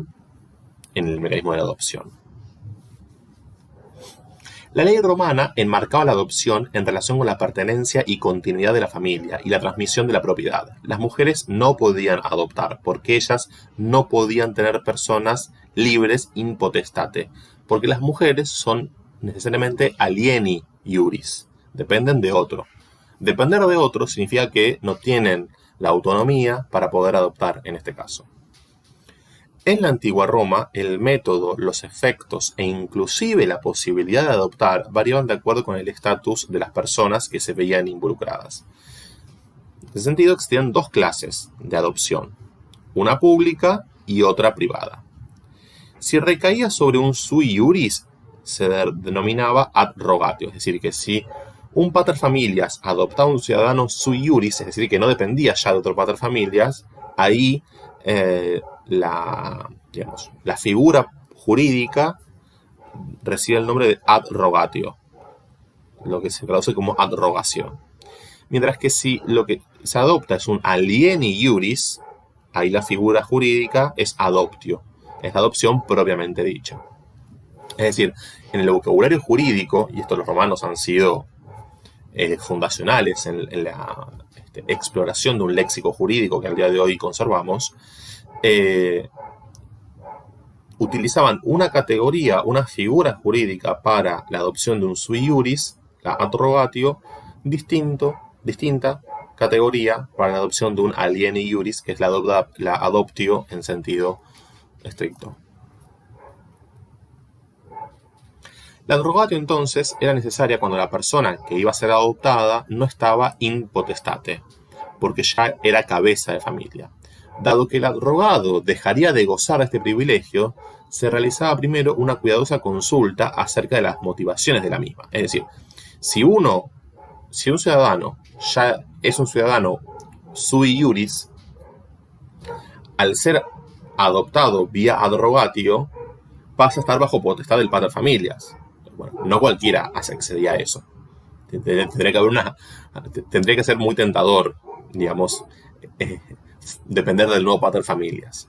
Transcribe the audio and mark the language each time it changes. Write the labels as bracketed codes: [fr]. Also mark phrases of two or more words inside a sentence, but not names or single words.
[es] En el mecanismo de la adopción. La ley romana enmarcaba la adopción en relación con la pertenencia y continuidad de la familia y la transmisión de la propiedad. Las mujeres no podían adoptar porque ellas no podían tener personas libres [la] in potestate, [es] porque las mujeres son necesariamente [la] alieni iuris, [es] dependen de otro. Depender de otro significa que no tienen la autonomía para poder adoptar en este caso. En la antigua Roma, el método, los efectos e inclusive la posibilidad de adoptar variaban de acuerdo con el estatus de las personas que se veían involucradas. En ese sentido, existían dos clases de adopción, una pública y otra privada. Si recaía sobre un [la] sui iuris, [es] se denominaba [la] ad rogatio, [es] es decir, que si un paterfamilias adoptaba un ciudadano [la] sui iuris, [es] es decir, que no dependía ya de otro paterfamilias, ahí la figura jurídica recibe el nombre de [la] ad rogatio, [es] lo que se traduce como adrogación. Mientras que si lo que se adopta es un [la] alieni iuris, [es] ahí la figura jurídica es adoptio, es la adopción propiamente dicha. Es decir, en el vocabulario jurídico, y esto los romanos han sido fundacionales en la exploración de un léxico jurídico que al día de hoy conservamos, utilizaban una categoría, una figura jurídica para la adopción de un [la] sui iuris, [es] la [la] ad rogatio, [es] distinta categoría para la adopción de un [la] alieni iuris, [es] que es la adoptio en sentido estricto. La [la] ad rogatio [es] entonces era necesaria cuando la persona que iba a ser adoptada no estaba [la] in potestate, [es] porque ya era cabeza de familia. Dado que el ad rogado dejaría de gozar de este privilegio, se realizaba primero una cuidadosa consulta acerca de las motivaciones de la misma. Es decir, si un ciudadano ya es un ciudadano [la] sui iuris, [es] al ser adoptado vía [la] ad rogatio, [es] pasa a estar bajo potestad del [la] pater familias. [es] Bueno, no cualquiera accedía a eso. Tendría que ser muy tentador, digamos, depender del nuevo [la] pater familias.